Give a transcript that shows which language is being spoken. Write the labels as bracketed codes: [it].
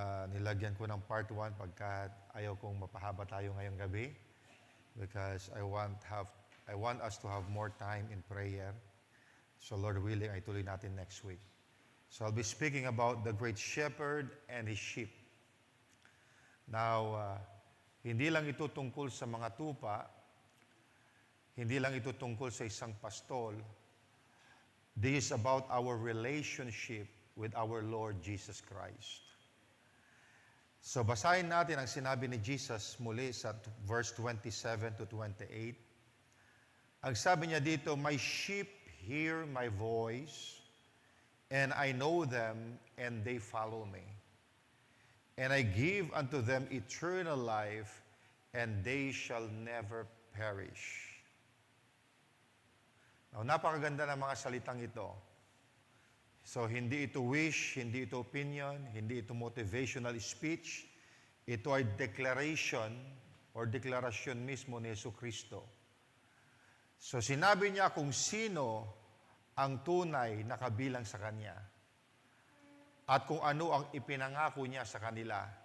[tl] Nilagyan ko ng part 1 pagka ayaw kong mapahaba tayo ngayong gabi [en] because I want us to have more time in prayer. So Lord willing, [tl] ay tuloy natin [en] next week. So I'll be speaking about the Great Shepherd and His sheep. [tl] Now, hindi lang ito tungkol sa mga tupa, hindi lang ito tungkol sa isang pastol. [en] This is about our relationship with our Lord Jesus Christ. [tl] So basahin natin ang sinabi ni Jesus muli sa verse 27 to 28. Ang sabi niya dito, [en] My sheep hear my voice, and I know them, and they follow me. And I give unto them eternal life, and they shall never perish. [tl] Now, napakaganda ng mga salitang ito. So, hindi ito wish, hindi ito opinion, hindi ito motivational speech. Ito ay declaration or deklarasyon mismo ni Jesucristo. So sinabi niya kung sino ang tunay na kabilang sa Kanya at kung ano ang ipinangako niya sa kanila.